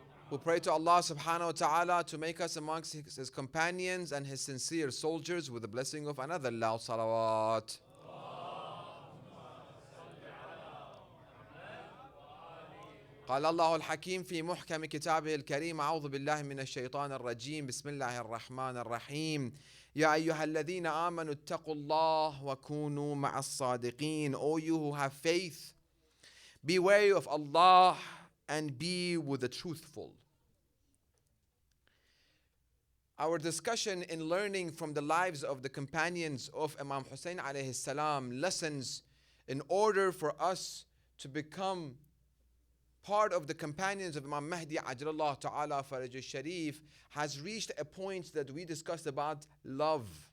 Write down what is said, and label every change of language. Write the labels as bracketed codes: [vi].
[en] We pray to Allah subhanahu wa ta'ala to make us amongst His companions and His sincere soldiers with the blessing of another loud salawat. [ar] قال الله الحكيم في محكم كتابه الكريم أعوذ بالله من الشيطان الرجيم بسم الله الرحمن الرحيم يا أيها الذين آمنوا اتقوا الله وكونوا مع الصادقين. [en] O you who have faith, be wary of Allah and be with the truthful. Our discussion in learning from the lives of the companions of Imam Hussein alayhi salam lessons in order for us to become part of the companions of Imam Mahdi Ajralallah Ta'ala Faraj al-Sharif has reached a point that we discussed about love.